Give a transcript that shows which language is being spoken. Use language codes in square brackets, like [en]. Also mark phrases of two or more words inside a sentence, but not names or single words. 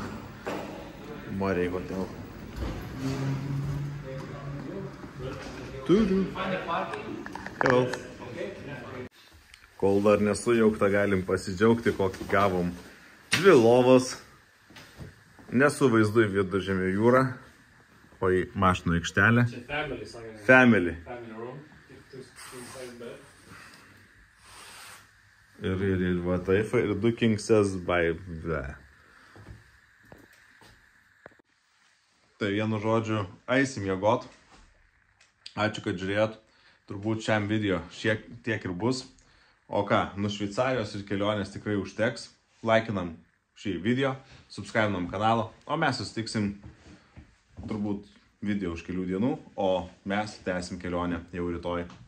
[lt] Marine hotel. Turiu. Hello. Kol dar nesujaukta, galim pasidžiaugti, kokį gavom. 2 lovas. Nesu vaizdu į Viduržemio jūrą. O į mašinų aikštelę. Čia family, sakė. Family. [en] Family room. [lt] Ir va taip, ir 2 [en] king size by... [lt] Tai vienu žodžiu, eisim miegot. Ačiū, kad žiūrėjot. Turbūt šiam video šiek tiek ir bus. O ką, nuo Šveicarijos ir kelionės tikrai užteks. Laikinam šį video, subscribinam kanalą, o mes susitiksim turbūt video už kelių dienų, o mes tęsim kelionę jau rytoj.